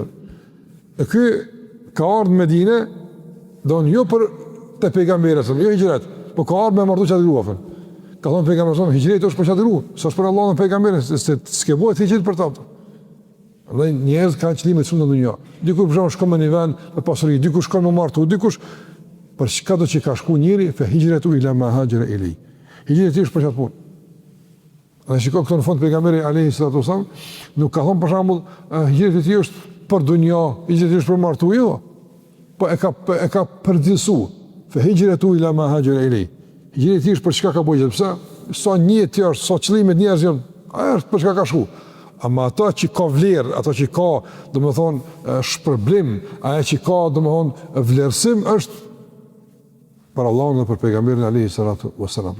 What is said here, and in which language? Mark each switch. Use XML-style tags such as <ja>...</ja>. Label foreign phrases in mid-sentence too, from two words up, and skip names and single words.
<sq>E ky ka ardhur në Medinë, don jo për te pejgamberi, jo hijret, por ka ardhur me martu çat grua. Ka thonë pejgamberi, hijreti është për çat grua, s'është për Allahun e pejgamberit, se s'ke bëhet hijret për ta. Dhe njerëz kanë qëllime shumë në dunjë. Dikush për shembull shkon në një vend me pasuri, dikush shkon me martu, dikush për çka do që ka shku njëri,</sq> <ar>فهجرته إلى ما هاجر إليه.</ar> <sq>Hijreti është për çat punë. Dhe shikoj këto në fund pejgamberi</sq> <ar>عليه الصلاة والسلام</ar> <sq>nuk ka thonë për shembull hijreti është për dunjë, hijreti është për martu, jo. Po e ka përgjithësu.</sq> <ar>فهجرته إلى ما هاجر إليه.</ar> <sq>Hijreti është për çka ka bëjë, pse sa një ti është, sa qëllimet njerëz janë, ajo është për çka ka shku. Ama ato që ka vlerë, ato që ka, domethënë, shpërblim, ajo që ka, domethënë, vlerësim është për Allahun dhe për pejgamberin</sq> <ar>عليه الصلاة والسلام.</ar>